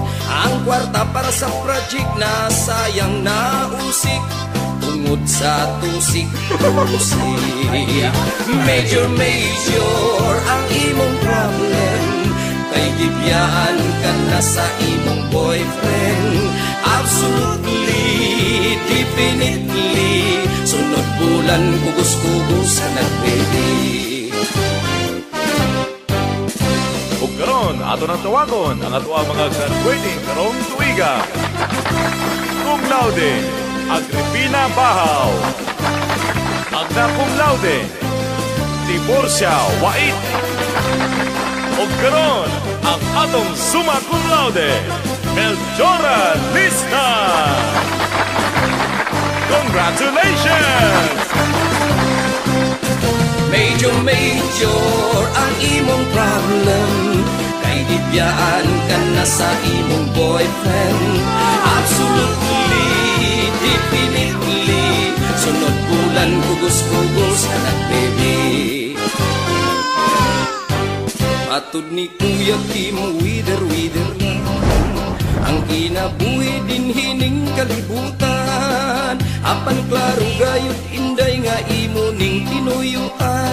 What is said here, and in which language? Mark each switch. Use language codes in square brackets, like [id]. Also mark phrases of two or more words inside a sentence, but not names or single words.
[ceb] Ang kwarta para sa project na sayang na usik. Tungod sa tusik-tusik. [en] Major, major [ceb] ang imong problem. Kay gibiyaan ka na sa imong boyfriend. [en] Absolutely, definitely, [ceb] sunod bulan kugos-kugos ka na baby. Ug karon ato nang tawagon ang ato ang mga graduating karong tuiga. [la] Cum laude, Agripina Bahaw. Magna cum laude, Tiborcia Wait. [ceb] Ug karon ang atong [la] summa cum laude, [ceb] Melchora Lista. [en] Congratulations! Major, major [ceb] ang imong problem. Kay gibiyaan ka na sa imong boyfriend. [en] Absolutely, definitely, [ceb] sunod bulan kugos-kugos ka na baby. Matud ni Kuya Kim, wider-wider lang ang kinabuhi din hining kalibutan. Apan klaro gayud inday nga imo ning tinuyuan.